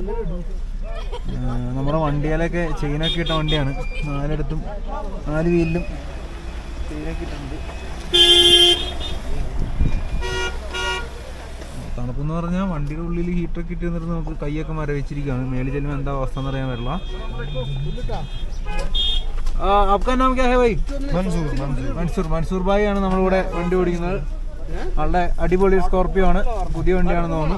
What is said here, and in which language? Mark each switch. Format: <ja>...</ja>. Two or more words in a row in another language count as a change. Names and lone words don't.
<ml>നമ്മുടെ വണ്ടിയിലൊക്കെ ചെയിനൊക്കെ ഇട്ട വണ്ടിയാണ്. 4 വീലിലും ചെയിനൊക്കെ ഇട്ടിട്ടുണ്ട്. തണുപ്പെന്ന് പറഞ്ഞാൽ വണ്ടിയുടെ ഉള്ളിൽ ഹീറ്ററൊക്കെ ഇട്ട് നിന്നിട്ട് നമുക്ക് കൈയൊക്കെ മരവിച്ചിരിക്കുകയാണ്. മേളിൽ ചെല്ലുമ്പോൾ എന്താ അവസ്ഥ എന്ന് അറിയാൻ പറ്റില്ല.</ml> <hi>आपका नाम क्या है भाई?</hi> <ml>മൻസൂർ ഭായി ആണ് നമ്മളിവിടെ വണ്ടി ഓടിക്കുന്നത്. ആളുടെ അടിപൊളി സ്കോർപ്പിയോ ആണ്, പുതിയ വണ്ടിയാണെന്ന് തോന്നുന്നു.</ml>